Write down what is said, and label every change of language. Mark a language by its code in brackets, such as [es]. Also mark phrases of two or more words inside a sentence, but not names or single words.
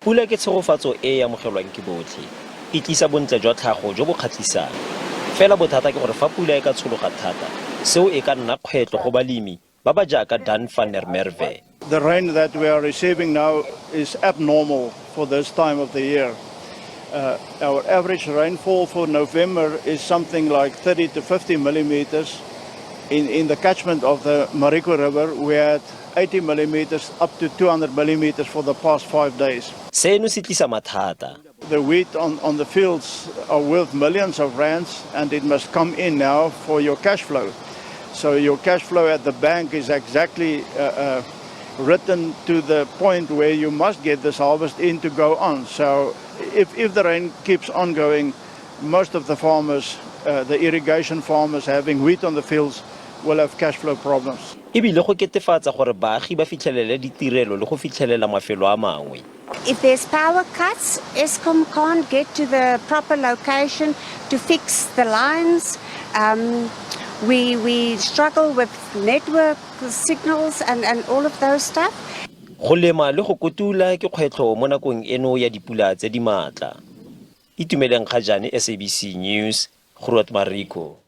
[tn] Pula ke tshegofatso e e amogelwang ke botlhe. E tlisa bontle jwa tlhago jo bo kgatlhisang. Fela bothata ke gore fa pula e ka tshologa thata, seo e ka nna kgwetlho go balemi ba ba jaaka Dan van der Merwe. [en] The rain that we are receiving now is abnormal for this time of the year. Our average rainfall for November is something like 30 to 50 millimeters. In the catchment of the Mariko River, we had 80 millimeters up to 200 millimeters for the past 5 days. [tn] Seno se tlisa mathata. [en] The wheat on the fields are worth millions of rands, and it must come in now for your cash flow. So your cash flow at the bank is exactly written to the point where you must get this harvest in to go on. So if the rain keeps on going, most of the farmers, the irrigation farmers having wheat on the fields, will have cash flow problems. [tn] Ebile go ketefatsa gore baagi ba fitlhelele ditirelo le go fitlhelela mafelo a mangwe. [en] If there's power cuts, Eskom can't get to the proper location to fix the lines. We struggle with network signals and all of those stuff. [tn] Go lema le go kotula ke kgwetlho mo nakong eno ya dipula tse di maatla. Itumeleng ga jane SABC News, Mariko.